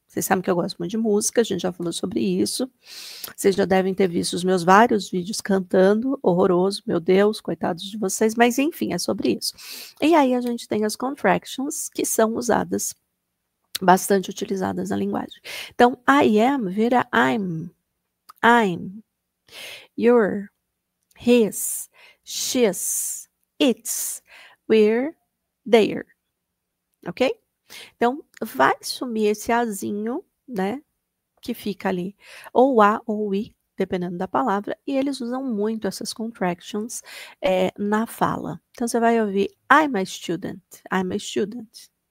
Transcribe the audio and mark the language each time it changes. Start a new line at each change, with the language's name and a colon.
Portuguese: Vocês sabem que eu gosto muito de música, a gente já falou sobre isso. Vocês já devem ter visto os meus vários vídeos cantando, horroroso, meu Deus, coitados de vocês, mas enfim, é sobre isso. E aí a gente tem as contractions, que são usadas, bastante utilizadas na linguagem. Então,
English: I am vira I'm, you're, his, she's, it's, we're, they're, ok?
Portuguese: Então, vai sumir esse azinho, né, que fica ali, ou a ou i, dependendo da palavra, e eles usam muito essas contractions na fala. Então, você vai ouvir,
English: I'm a student, I'm a student.